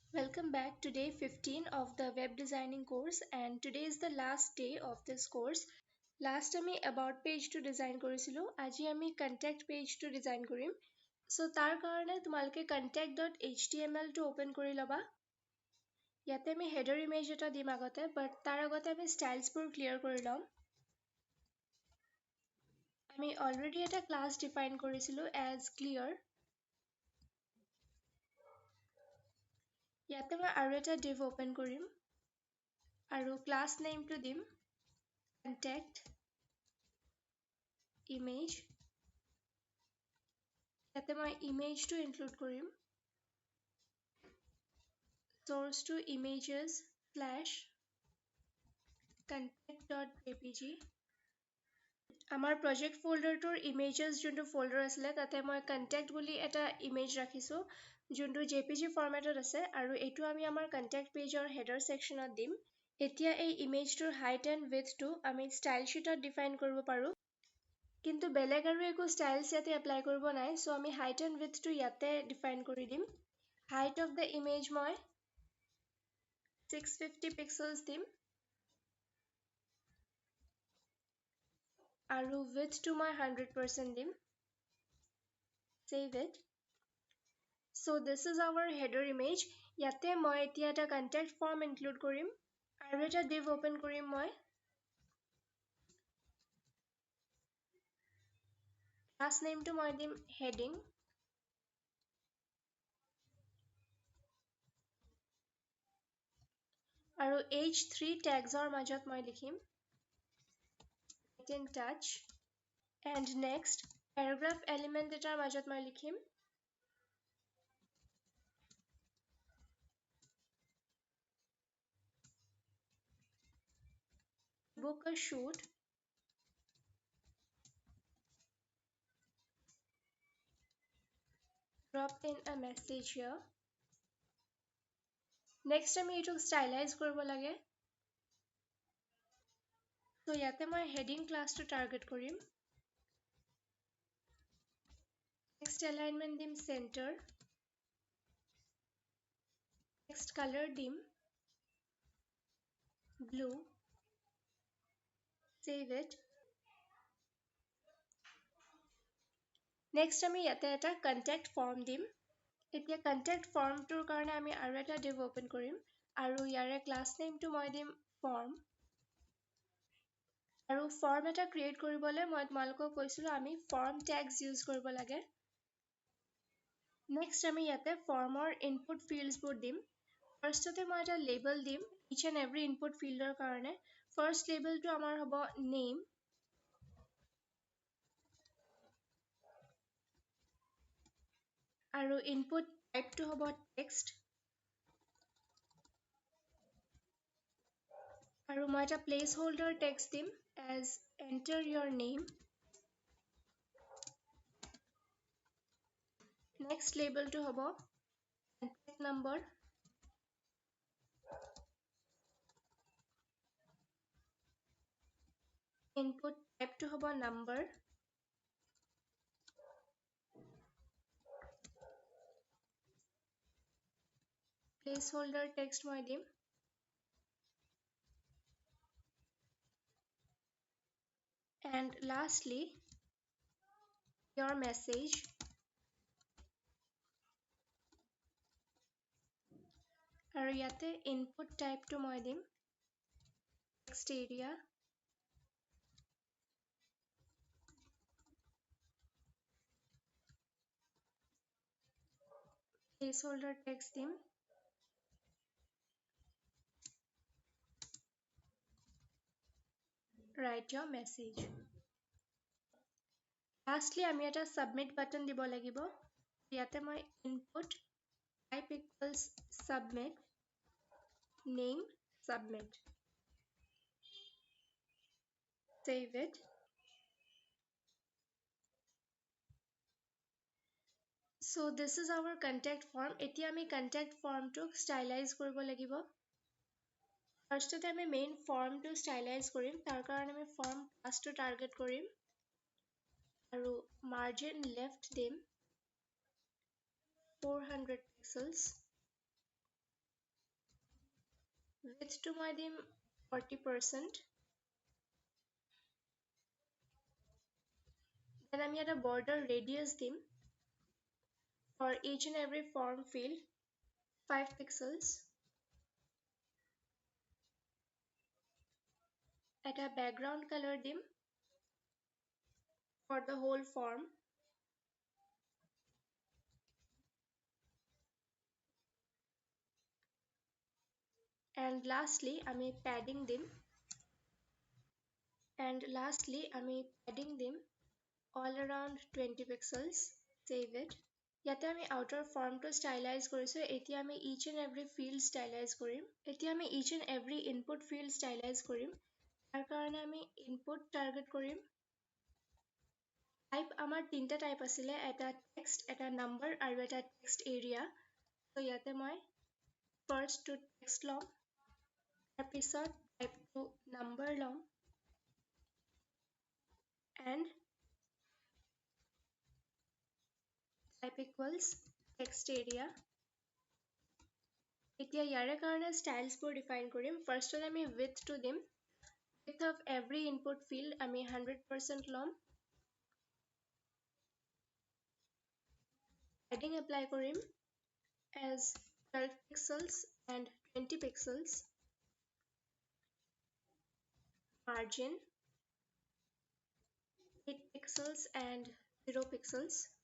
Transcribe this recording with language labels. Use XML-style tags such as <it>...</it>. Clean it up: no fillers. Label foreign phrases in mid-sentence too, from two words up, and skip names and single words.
<en>Welcome back to day 15 of the web designing course, and today is the last day of this course.</en> <as>Last আমি</as> <en>about page</en> <as>to design কৰিছিলো, আজি আমি</as> <en>contact page</en> <as>to design কৰিম। So তাৰ কাৰণে তোমালোকে contact.html টো open কৰি লবা। ইয়াতে আমি</as> <en>header image</en> <as>এটা দিম আগতে, but তাৰ আগতে আমি styles বোৰ clear কৰি লম।</as> <en>আমি already এটা class define কৰিছিলো as clear।</en> <as>ইয়াতে মই আৰু এটা div open কৰিম আৰু</as> <en>class name</en> <as>টো দিম</as> <en>contact image।</en> <as>ইয়াতে মই</as> <en>image টো include কৰিম source to images slash contact.jpg।</en> <as>আমাৰ</as> <en>project folder</en> <as>টোৰ images যোনটো folder আছিলে তাতে মই contact বুলি এটা image ৰাখিছো যোনটো</as> <en>jpg format</en> <as>ত আছে আৰু এইটো আমি আমাৰ</as> <en>contact page</en> <as>ৰ</as> <en>header section</en> <as>ত দিম। এতিয়া এই image টোৰ</as> <en>height and width</en> <as>টো আমি</as> <en>style sheet</en> <as>ত define কৰিব পাৰো, কিন্তু বেলেগ আৰু একো styles ইয়াতে apply কৰিব নাই, so আমি</as> <en>height and width</en> <as>টো ইয়াতে define কৰি দিম।</as> <en>height of the image</en> <as>মই 650 pixels দিম আৰু width টো মই 100% দিম।</as> <en>Save it. So this is our header image.</en> <as>ইয়াতে মই এতিয়া এটা</as> <en>contact form</en> <as>include কৰিম আৰু এটা div open কৰিম মই।</as> <en>Class name</en> <as>টো মই দিম heading আৰু</as> <en>h3 tags</en> <as>ৰ মাজত মই লিখিম</as> <en>get in touch, and next paragraph element</en> <as>এটাৰ মাজত মই লিখিম</as> <en>book a shoot drop in a message here।</en> <as>next আমি এইটো stylize কৰিব লাগে, so ইয়াতে মই</as> <en>heading class</en> <as>টো target কৰিম।</as> <en>next alignment দিম center, next color দিম blue, save it।</en> <as>next আমি ইয়াতে এটা contact form দিম। এতিয়া contact form টোৰ কাৰণে আমি আৰু এটা div open কৰিম আৰু ইয়াৰে</as> <en>class name</en> <as>টো মই দিম form আৰু form এটা create কৰিবলৈ মই তোমালোকক কৈছিলো আমি</as> <en>form tags</en> <as>use কৰিব লাগে। next আমি ইয়াতে formৰ</as> <en>input fields</en> <as>বোৰ দিম। firstতে মই এটা label দিম</as> <en>each and every input field</en> <as>ৰ কাৰণে।</as> <en>first label</en> <as>টো আমাৰ হ'ব</as> <en>name আৰু input type</en> <as>টো হ'ব</as> <en>text</en> <as>আৰু মই এটা</as> <en>placeholder text দিম as enter your name। next label</en> <as>টো হ'ব</as> <en>contact number input type</en> <as>টো হ'ব</as> <en>number placeholder text</en> <as>মই দিম</as> <en>and lastly your message</en> <as>আৰু ইয়াতে</as> <en>input type</en> <as>টো মই দিম</as> <en>text area placeholder text দিম write your message।</en> <as>lastly আমি এটা</as> <en>submit button</en> <as>দিব লাগিব। ইয়াতে মই</as> <en>input type equals submit name submit, save it। so this is our contact form।</en> <as>এতিয়া আমি</as> <en>contact form</en> <as>টো stylize কৰিব লাগিব। firstতে আমি</as> <en>main form</en> <as>টো stylize কৰিম, তাৰ কাৰণে আমি</as> <en>form class</en> <as>টো target কৰিম আৰু</as> <en>margin left</en> <as>দিম 400</as> <en>pixels width</en> <as>to মই দিম 40%.</as> <en>Then</en> <as>আমি এটা</as> <en>border radius দিম for each and every form field 5 pixels. এটা background color দিম for the whole form. And lastly আমি padding দিম. All around 20 pixels. Save it.</en> <as>ইয়াতে আমি</as> <en>outer form</en> <as>to stylize কৰিছো. এতিয়া আমি</as> <en>each and every field stylize কৰিম. Input field stylize কৰিম.</en> <as>তাৰ কাৰণে আমি</as> <en>input target</en> <as>কৰিম. Type আমাৰ তিনটা type আছিলে, এটা text, এটা number আৰু এটা</as> <en>text area.</en> <as>So ইয়াতে মই first to text ল'ম, তাৰপিছত type to number ল'ম,</as> <en>and type equals text area.</en> <as>এতিয়া ইয়াৰে কাৰণে stylesবোৰ define কৰিম.</as> <en>First আমি width to দিম. Width of every input field আমি 100% ল'ম. Padding apply কৰিম as 12 pixels and 20 pixels. Margin 8 pixels and 0 pixels.</en>